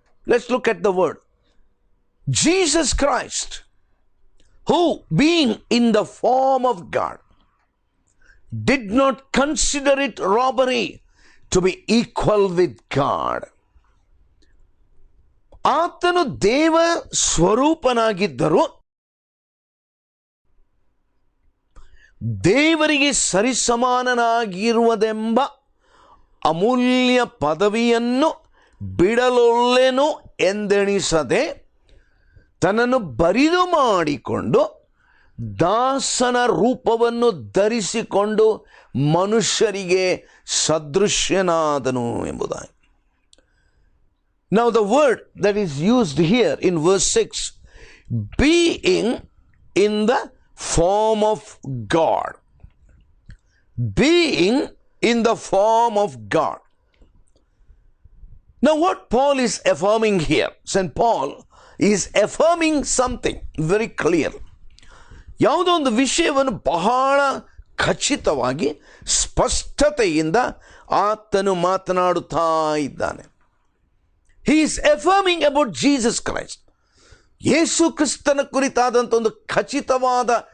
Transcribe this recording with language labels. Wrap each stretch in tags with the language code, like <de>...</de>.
<en>Let's look at the word Jesus Christ, who being in the form of God did not consider it robbery to be equal with God.</en> <kn>ಆತನು ದೇವ ಸ್ವರೂಪನಾಗಿದ್ದರೂ ದೇವರಿಗೆ ಸರಿಸಮಾನನಾಗಿರುವುದೆಂಬ ಅಮೂಲ್ಯ ಪದವಿಯನ್ನು ಬಿಡಲೊಲ್ಲೆನು ಎಂದೆಣಿಸದೆ ತನ್ನನ್ನು ಬರಿದು ಮಾಡಿಕೊಂಡು ದಾಸನ ರೂಪವನ್ನು ಧರಿಸಿಕೊಂಡು ಮನುಷ್ಯರಿಗೆ ಸದೃಶ್ಯನಾದನು ಎಂಬುದಾಗಿ.</kn> <en>Now the word that is used here in verse 6, being in the form of God. Being in the form of God. Now what Paul is affirming here, St. Paul is affirming something very clear.</en> <kn>ಯಾವುದೋ ಒಂದು ವಿಷಯವನ್ನು ಬಹಳ ಖಚಿತವಾಗಿ ಸ್ಪಷ್ಟತೆಯಿಂದ ಆತನು ಮಾತನಾಡುತ್ತಾ ಇದ್ದಾನೆ.</kn> <en>He is affirming about Jesus Christ.</en> <kn>ಯೇಸು ಕ್ರಿಸ್ತನ ಕುರಿತಾದಂಥ ಒಂದು ಖಚಿತವಾದ</kn>